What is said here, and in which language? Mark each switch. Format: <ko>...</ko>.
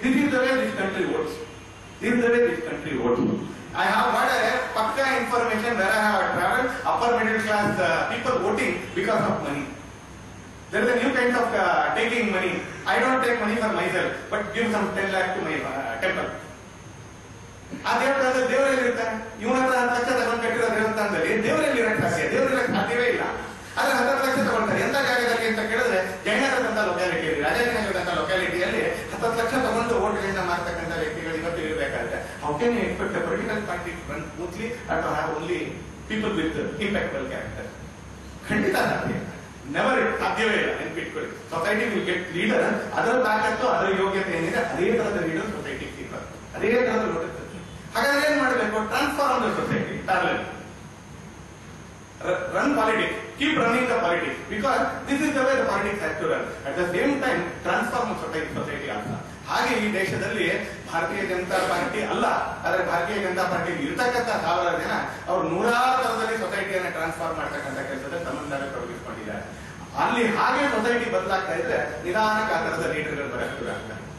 <en>This is the way this country votes. This is the way this country votes. I have got a pakka information where I have traveled, upper middle class people voting because of money. There is a new kind of taking money. I don't take money for myself, but give some 10 lakh to my temple.</en> <kn>ಆ ದೇವರ ದೇವರಲ್ಲಿ ಇರ್ತಾನೆ. ಇವನ ಹತ್ರ 10 ಲಕ್ಷ ತಗೊಂಡು ಕಟ್ಟಿರೋ ದೇವಸ್ಥಾನದಲ್ಲಿ ದೇವರಲ್ಲಿ ಇರಕ್ಕೆ ಸಾಧ್ಯ, ದೇವರಲ್ಲಿ ಸಾಧ್ಯವೇ ಇಲ್ಲ. ಆದ್ರೆ 10 ಲಕ್ಷ ತಗೊಳ್ತಾರೆ. ಎಂತ ಜಾಗದಲ್ಲಿ ಅಂತ ಕೇಳಿದ್ರೆ ಜಯನಗರದಂತ ಲೊಕ್ಯಾಲಿಟಿ, ರಾಜಾಜಿನಗರದಂತ ಲೊಕ್ಯಾಲಿಟಿಯಲ್ಲಿ 10 ಲಕ್ಷ ತಗೊಂಡು ಓಟ್ಗಳನ್ನ ಮಾರ್ತಕ್ಕಂಥ ವ್ಯಕ್ತಿಗಳು ಇವತ್ತು ಇರಬೇಕಾದ್ರೆ</kn> <en>how can you expect a political party to run smoothly and to have only people with impeccable character?</en> <kn>ಖಂಡಿತ ಸಾಧ್ಯ. ನೆವರ್ ಸಾಧ್ಯವೇ ಇಲ್ಲ. ನೆನ್ಪಿಟ್ಕೊಳ್ಳಿ.</kn> <en>society will get leader,</en> <kn>ಅದರ ತಾಕತ್ತು, ಅದರ ಯೋಗ್ಯತೆ ಏನಿದೆ ಅದೇ ತರದ ಲೀಡರ್ ಸೊಸೈಟಿ ಸಿಗ್ತಾರೆ. ಅದೇ ತರದ ನೋಡುತ್ತೆ. ಹಾಗಾದ್ರೆ ಏನ್ ಮಾಡಬೇಕು?</kn> <en>Transform the society. Run politics. Keep running the politics. Because this is the way the politics has to run. At the same time, transform society also.</en> <kn>ಹಾಗೆ ಈ ದೇಶದಲ್ಲಿ ಭಾರತೀಯ ಜನತಾ ಪಾರ್ಟಿ ಅಲ್ಲ, ಆದರೆ ಭಾರತೀಯ ಜನತಾ ಪಾರ್ಟಿ ಇರ್ತಕ್ಕಂಥ 1000 ಜನ ಅವರು 100 ತರದಲ್ಲಿ ಸೊಸೈಟಿಯನ್ನು ಟ್ರಾನ್ಸ್ಫಾರ್ಮ್ ಮಾಡ್ತಕ್ಕಂಥ ಕೆಲಸದಲ್ಲಿ ತಮ್ಮನ್ನು ತೊಡಗಿಸಿಕೊಂಡಿದ್ದಾರೆ. ಅಲ್ಲಿ ಹಾಗೆ ಸೊಸೈಟಿ ಬದಲಾಗ್ತಾ ಇದ್ರೆ ನಿಧಾನಕ್ಕೆ ಆ ತರದ ಲೀಡರ್ಗಳು ಬರಕ್ಕೆ ಆಗ್ತಾರೆ.</kn>